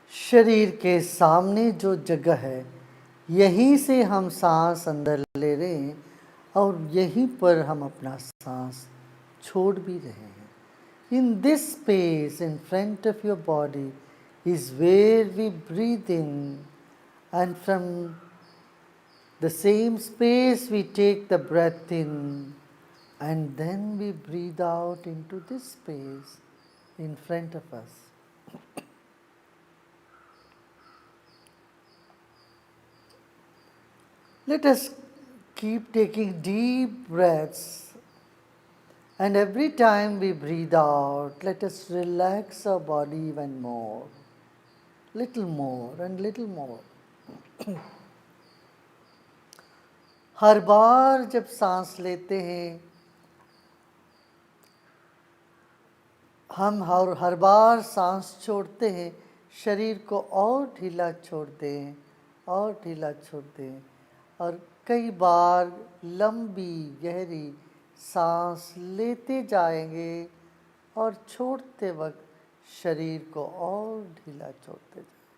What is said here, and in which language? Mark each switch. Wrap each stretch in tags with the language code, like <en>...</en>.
<hi>शरीर के सामने जो जगह है यहीं से हम सांस अंदर ले रहे हैं और यहीं पर हम अपना सांस छोड़ भी रहे हैं।</hi> <en>In this space in front of your body is where we breathe in, and from the same space we take the breath in and then we breathe out into this space in front of us. Let us keep taking deep breaths, and every time we breathe out, let us relax our body even more, little more and little more.</en> <hi>हर बार जब सांस लेते हैं हम हर बार सांस छोड़ते हैं शरीर को और ढीला छोड़ते हैं और ढीला छोड़ते हैं और कई बार लंबी गहरी सांस लेते जाएंगे और छोड़ते वक्त शरीर को और ढीला छोड़ते जाएंगे।</hi>